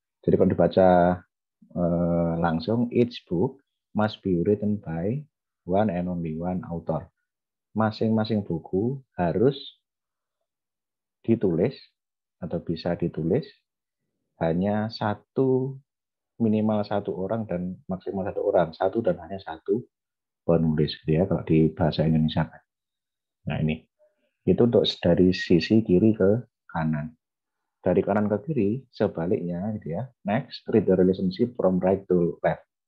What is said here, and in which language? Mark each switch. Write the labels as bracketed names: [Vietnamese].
[Indonesian] Jadi kalau dibaca langsung, [English] each book must be written by one and only one author. [Indonesian] Masing-masing buku harus ditulis atau bisa ditulis hanya minimal satu orang dan maksimal satu orang, satu dan hanya satu penulis, gitu ya kalau di bahasa Indonesia. Nah ini itu untuk dari sisi kiri ke kanan. Dari kanan ke kiri sebaliknya, gitu ya. [English] Next, read the relationship from right to left.